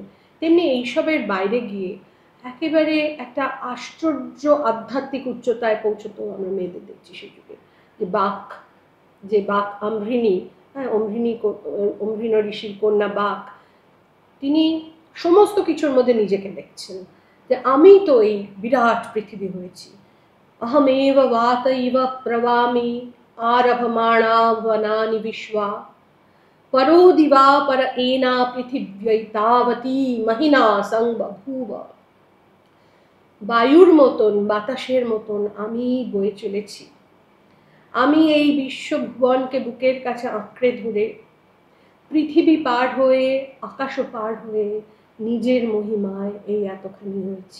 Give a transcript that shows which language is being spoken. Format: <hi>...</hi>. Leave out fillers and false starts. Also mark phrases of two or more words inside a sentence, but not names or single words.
<bn>তেমনি এইসবের বাইরে গিয়ে একেবারে একটা আশ্চর্য আধ্যাত্মিক উচ্চতায় পৌঁছতো আমরা মেয়েদের দেখছি সেই যুগে। যে বাক অম্ভৃণী, হ্যাঁ, অম্ভৃণ ঋষির কন্যা বাক, তিনি সমস্ত কিছুর মধ্যে নিজেকে দেখছেন যে আমি তো এই বিরাট পৃথিবী হয়েছি।</bn> <sa>अहमेव वातैव प्रवामि आरभमाणा वनानि विश्वा परो दिवा पर एना पृथिव्यैतावती महिना संबभूव।</sa> <bn>বায়ুর মতন, বাতাসের মতন আমি বয়ে চলেছি। আমি এই বিশ্বভুবনকে বুকের কাছে আঁকড়ে ধরে পৃথিবী পার হয়ে, আকাশ পার হয়ে নিজের মহিমায় এই এতখানি হয়েছি।</bn>